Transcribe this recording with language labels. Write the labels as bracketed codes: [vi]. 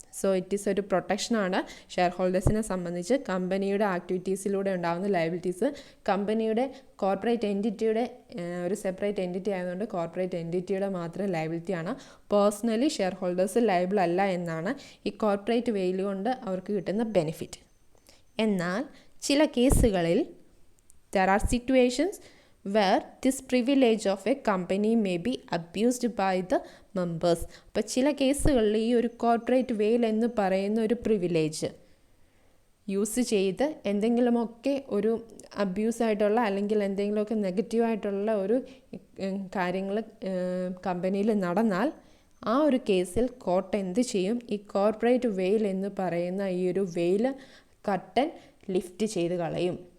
[en] so it is [ml] ഒരു പ്രൊട്ടക്ഷനാണ് share ഹോൾഡേഴ്സിനെ സംബന്ധിച്ച്. കമ്പനിയുടെ ആക്ടിവിറ്റീസിലൂടെ ഉണ്ടാകുന്ന ലയബിലിറ്റീസ് കമ്പനിയുടെ കോർപ്പറേറ്റ് എൻറ്റിറ്റിയുടെ ഒരു സെപ്പറേറ്റ് എൻറ്റിറ്റി ആയതുകൊണ്ട് കോർപ്പറേറ്റ് എൻറ്റിറ്റിയുടെ മാത്രം ലയബിലിറ്റിയാണ്. പേഴ്സണലി ഷെയർ ഹോൾഡേഴ്സ് ലയബിൾ അല്ല എന്നാണ് ഈ കോർപ്പറേറ്റ് വെയിൽ കൊണ്ട് അവർക്ക് കിട്ടുന്ന ബെനിഫിറ്റ്. എന്നാൽ ചില കേസുകളിൽ [en] there are situations where this privilege of a company may be abused by the members. [ml] അപ്പോൾ ചില കേസുകളിൽ ഈ ഒരു കോർപ്പറേറ്റ് വെയിൽ എന്ന് പറയുന്ന ഒരു പ്രിവിലേജ് യൂസ് ചെയ്ത് എന്തെങ്കിലുമൊക്കെ ഒരു അബ്യൂസായിട്ടുള്ള അല്ലെങ്കിൽ എന്തെങ്കിലുമൊക്കെ നെഗറ്റീവായിട്ടുള്ള ഒരു കാര്യങ്ങൾ കമ്പനിയിൽ നടന്നാൽ ആ ഒരു കേസിൽ കോർട്ട് എന്ത് ചെയ്യും, ഈ കോർപ്പറേറ്റ് വെയിൽ എന്ന് പറയുന്ന ഈ ഒരു വെയിൽ കർട്ടൻ ലിഫ്റ്റ് ചെയ്ത് കളയും.